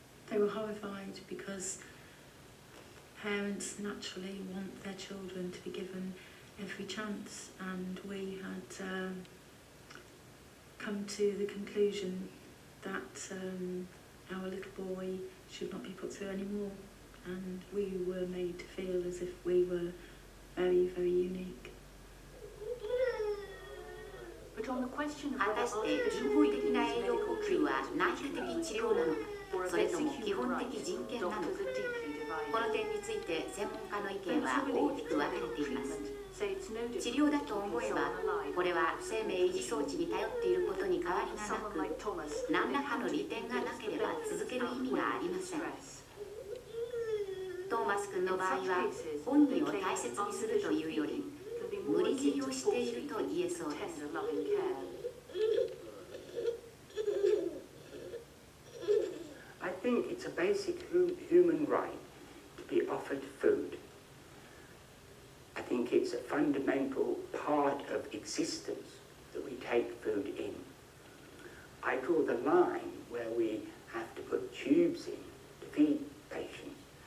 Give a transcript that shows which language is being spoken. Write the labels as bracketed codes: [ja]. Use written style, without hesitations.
[en] They were horrified because parents naturally want their children to be given every chance, and we had come to the conclusion that our little boy should not be put through anymore, and we were made to feel as if we were very, very unique. [ja] 果たして人工的な栄養補給は内科的治療なのか、それとも基本的人権なのか。この点について専門家の意見は大きく分かれています。治療だと思えば、これは生命維持装置に頼っていることに変わりがなく、何らかの利点がなければ続ける意味がありません。トーマス君の場合は、本人を大切にするというより、無理強いをしていると言えそうです。 [en] I think it's a basic human right to be offered food. I think it's a fundamental part of existence that we take food in. I draw the line where we have to put tubes in to feed patients.